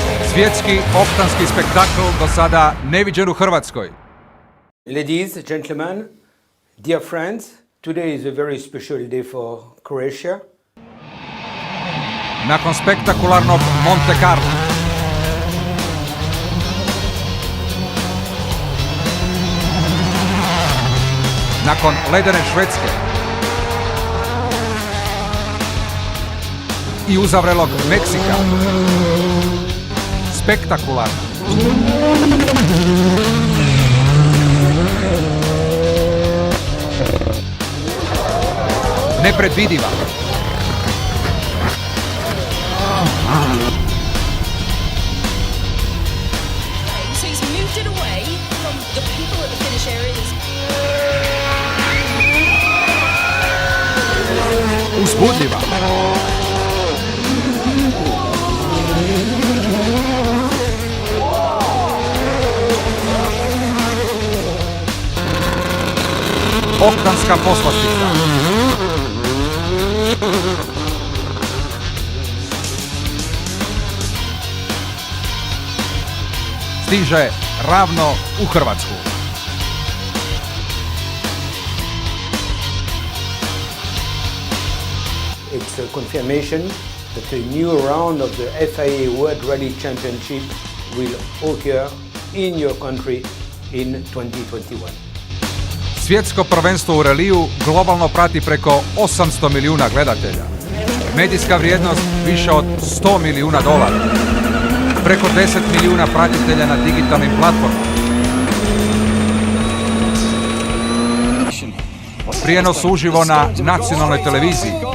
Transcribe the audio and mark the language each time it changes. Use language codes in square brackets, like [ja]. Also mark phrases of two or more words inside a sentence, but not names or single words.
[hr] Svjetski oktanski spektakl do sada neviđen u Hrvatskoj. [en] Ladies, gentlemen, dear friends, today is a very special day for Croatia. [hr] Nakon spektakularnog Monte Carlo, nakon ledene Švedske i uzavrelog Meksika, spektakularno, nepredvidiva, [en] So he's moved it away from the people at the finish areas. [hr] uzbudljiva, oktanska poslastica, stiže ravno u Hrvatsku. [en] It's a confirmation that a new round of the FIA World Rally Championship will occur in your country in 2021. [hr] Svjetsko prvenstvo u reliju globalno prati preko 800 milijuna gledatelja. Medijska vrijednost više od $100 milijuna. Preko 10 milijuna pratitelja na digitalnim platformama. Prijenos uživo na nacionalnoj televiziji.